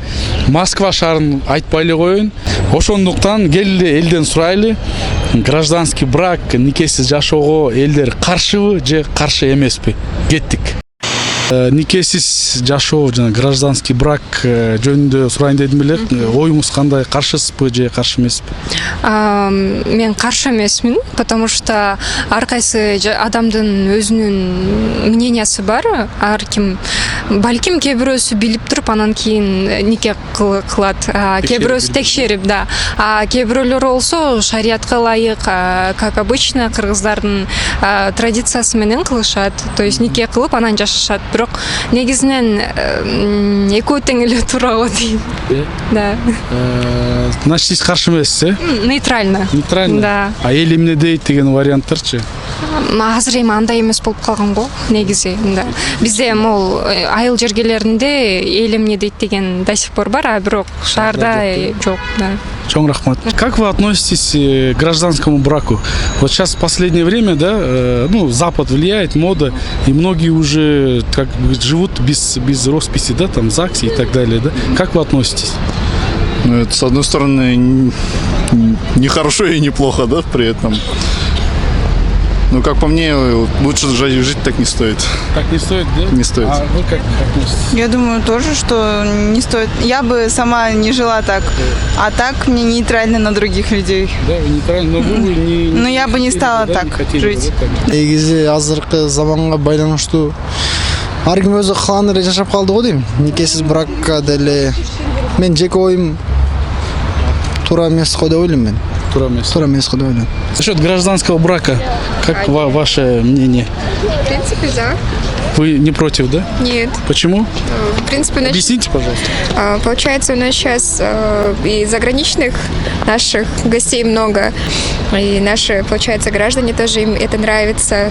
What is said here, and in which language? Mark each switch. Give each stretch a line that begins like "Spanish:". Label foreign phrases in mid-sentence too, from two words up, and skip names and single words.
Kyrgyz: Москва шаарын айтпай эле коеюн. Ошондуктан келди элден сурайлы,
Russian: гражданский брак,
Kyrgyz: никесиз жашоого элдер каршыбы же каршы эмеспи? Кеттик. Никесиз жашоо жана
Russian: гражданский брак
Kyrgyz: жөнүндө сурайын дедим эле. Оюңуз кандай, каршысызбы же каршы эмеспи? Мен каршы эмесмин,
Russian: потому что
Kyrgyz: ар кайсы адамдын өзүнүн мнениясы бар. Ар ким балким кээ бирөөсү билип туруп анан кийин нике кылат, кээ бирөөсү текшерип, да. Кээ бирөөлөр болсо шариятка ылайык,
Russian: как обычно
Kyrgyz: кыргыздардын традициясы менен кылышат.
Russian: То есть
Kyrgyz: нике кылып анан жашашат. Бирок негизинен экөө тең эле туурабы дейм. Да. Значит, сиз каршы эмессиз, Нейтрально. Нейтрально? Да. А эл эмне дейт деген варианттарчы? Азыр эми андай эмес болуп калган го, негизи. Да. Бизде могул айыл жергелеринде эл эмне дейт деген
Russian: до сих пор
Kyrgyz: бар, а бирок шаарда жок. Да. Чоң рахмат.
Russian: Как вы относитесь к гражданскому браку? Вот сейчас в последнее время, да, Запад влияет, мода, и многие уже как бы живут без росписи, да, там, ЗАГСе и так далее, да. Как вы относитесь? Ну, это, с одной стороны, не хорошо и неплохо, да, при этом. Ну, как по мне, лучше жить так не стоит. Так не стоит, да? Не стоит. А вы как относитесь? Я думаю тоже, что не стоит. Я бы сама не жила так. А так мне нейтрально на других людей. Да, вы нейтрально, но вы не... Но я бы не стала так жить.
Kyrgyz: Негизи азыркы заманга байланыштуу ар ким өзү кылган эле жашап калды го дейм. Никесиз бракка деле мен жеке оюм туура эмес го деп ойлойм мен. Туура эмес го деп ойлойм.
Russian: Насчет гражданского брака, как ваше мнение? В принципе, да. Вы не против, да? Нет. Почему? В принципе, Объясните, пожалуйста. получается, у нас сейчас и заграничных наших гостей много, и наши, получается, граждане тоже им это нравится.